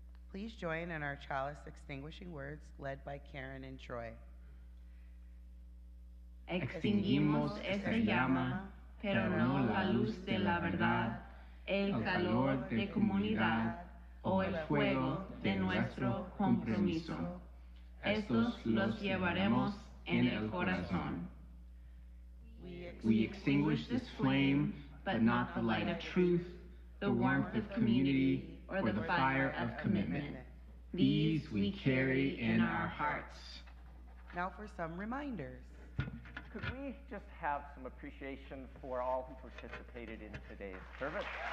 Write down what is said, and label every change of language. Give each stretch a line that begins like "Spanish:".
English: Please join in our chalice extinguishing words led by Karen and Troy.
Spanish: Extinguimos esta llama, pero no la luz de la verdad, el calor de comunidad, o el fuego de nuestro compromiso. Estos los llevaremos en el corazón.
English: We extinguish this flame, but not the light of truth, the warmth of community, or the fire of commitment. These we carry in our hearts. Now for some reminders. Could we just have some appreciation for all who participated in today's service?